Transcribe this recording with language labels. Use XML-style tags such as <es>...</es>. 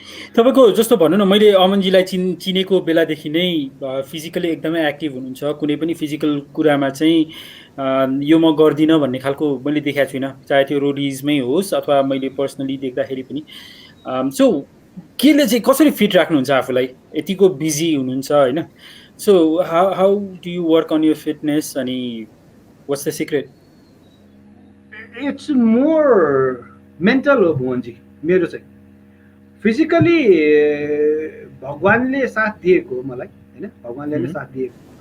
<ne>तपाईँको जस्तो भनौँ न, मैले अमनजीलाई चिनेको बेलादेखि नै फिजिकली एकदमै एक्टिभ हुनुहुन्छ। कुनै पनि फिजिकल कुरामा चाहिँ यो म गर्दिनँ भन्ने खालको मैले देखाएको छुइनँ, चाहे त्यो रोडिजमै होस् अथवा मैले पर्सनली देख्दाखेरि पनि। सो केले चाहिँ कसरी फिट राख्नुहुन्छ आफूलाई? यतिको बिजी हुनुहुन्छ होइन।</ne> <en>So how do you work on your fitness अनि what's the secret? It's more mental हो भुवनजी।</en> <ne>मेरो चाहिँ फिजिकली भगवान्ले साथ दिएको मलाई होइन, भगवान्ले नै साथ दिएको।</ne>